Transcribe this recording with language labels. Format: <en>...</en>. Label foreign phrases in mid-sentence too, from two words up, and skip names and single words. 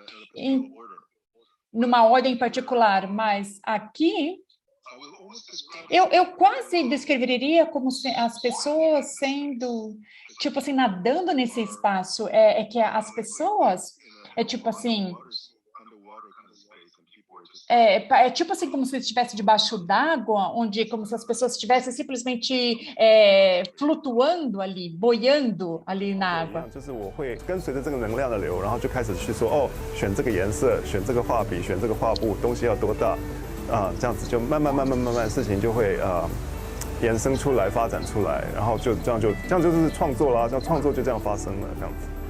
<pt>numa ordem particular, mas aqui eu quase descreveria como as pessoas sendo, tipo assim, nadando nesse espaço, que as pessoas, tipo assim... tipo assim, como se estivesse debaixo d'água, onde como se as pessoas estivessem simplesmente flutuando ali, boiando ali na água.</pt> <zh>就是我会跟随着这个能量的流，然后就开始去说，哦，选这个颜色，选这个画笔，选这个画布，东西要多大，这样子就慢慢，事情就会延伸出来，发展出来，然后就这样就是创作啦，这样创作就这样发生了，这样子。</zh>